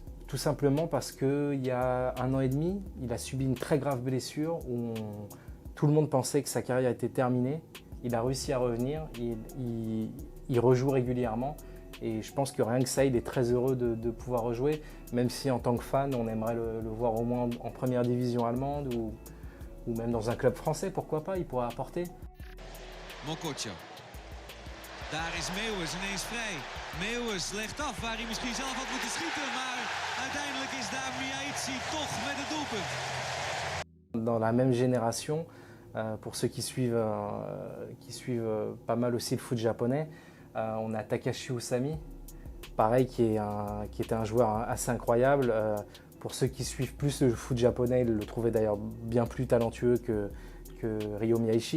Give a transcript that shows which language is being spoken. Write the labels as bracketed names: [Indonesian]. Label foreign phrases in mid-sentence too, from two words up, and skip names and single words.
[French] Tout simplement parce qu'il y a 1 an et demi, il a subi une très grave blessure où tout le monde pensait que sa carrière était terminée. Il a réussi à revenir, il rejoue régulièrement. Et je pense que rien que ça, il est très heureux de pouvoir rejouer, même si en tant que fan, on aimerait le voir au moins en première division allemande ou même dans un club français, pourquoi pas, il pourrait apporter. Mokotjo. [Dutch] Daar is Meeuwis ineens vrij. Meeuwis legt af waar hij misschien zelf had moeten schieten, maar uiteindelijk is daar Miyaichi toch met het doelpunt. [French] Dans la même génération, pour ceux qui suivent pas mal aussi le foot japonais, on a Takashi Usami, pareil, qui était un joueur assez incroyable. Pour ceux qui suivent plus le foot japonais, ils le trouvaient d'ailleurs bien plus talentueux que Ryo Miyashi.